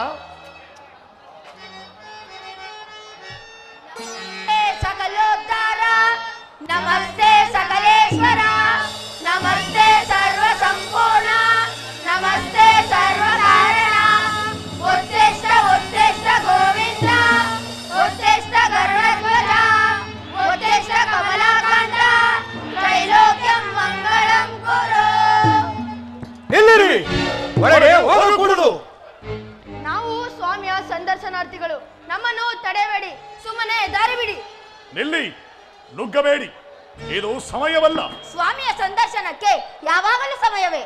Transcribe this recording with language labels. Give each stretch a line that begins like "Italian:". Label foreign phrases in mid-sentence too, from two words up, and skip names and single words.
Sanskrit: ಸಕಲೋದ್ಧಾರ ನಮಸ್ತೆ ಸಕಲೇಶ್ವರ ನಮಸ್ತೆ ಸರ್ವ ಸಂಪೂರ್ಣ ನಮಸ್ತೆ ಸರ್ವ ಕಾರಣ ಉತ್ತಿಷ್ಠ ಉತ್ತಿಷ್ಠ ಗೋವಿಂದ ಉತ್ತಿಷ್ಠ ಗರುಡಧ್ವಜ ಉತ್ತಿಷ್ಠ ಕಮಲಾಕಾಂತ ತ್ರೈಲೋಕ್ಯಂ ಮಂಗಳಂ ಕುರು.
Kannada: ನಿಲ್ಲಿರಿ, ಒಳಗೆ ಹೋಗಕೂಡದು. ನಾವು ಸ್ವಾಮಿಯ ಸಂದರ್ಶನಾರ್ಥಿಗಳು, ನಮ್ಮನ್ನು ತಡೆಬೇಡಿ, ಸುಮ್ಮನೆ ದಾರಿ ಬಿಡಿ. ನಿಲ್ಲಿ, ನುಗ್ಗಬೇಡಿ, ಇದು ಸಮಯವಲ್ಲ. ಸ್ವಾಮಿಯ ಸಂದರ್ಶನಕ್ಕೆ ಯಾವಾಗಲೂ ಸಮಯವೇ.